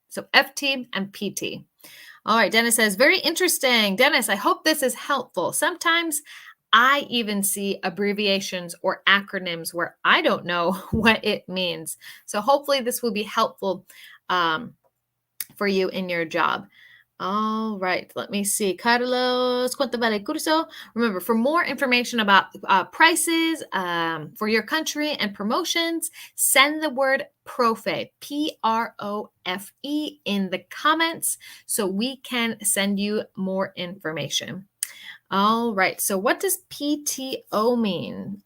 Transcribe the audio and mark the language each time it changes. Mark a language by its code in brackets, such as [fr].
[en] So FT and PT. All right, Dennis says, very interesting. Dennis, I hope this is helpful. Sometimes I even see abbreviations or acronyms where I don't know what it means. So hopefully this will be helpful for you in your job. All right, let me see. [es] Carlos, ¿cuánto vale el curso? [en] Remember, for more information about prices for your country and promotions, send the word PROFE, P-R-O-F-E, in the comments so we can send you more information. All right, so what does PTO mean?